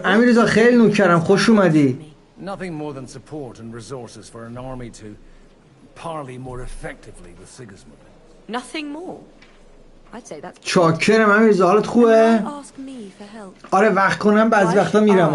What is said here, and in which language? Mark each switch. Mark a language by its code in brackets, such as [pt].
[fa] امیرزا خیلی نوکرم، خوش اومدی. [en] Nothing more than support and resources for an army to parley more effectively with Sigismund. Nothing more. I'd say that's [fa] چاکرم امیرزا، حالت خوبه؟ آره وقت کنم بعضی وقتا میرم.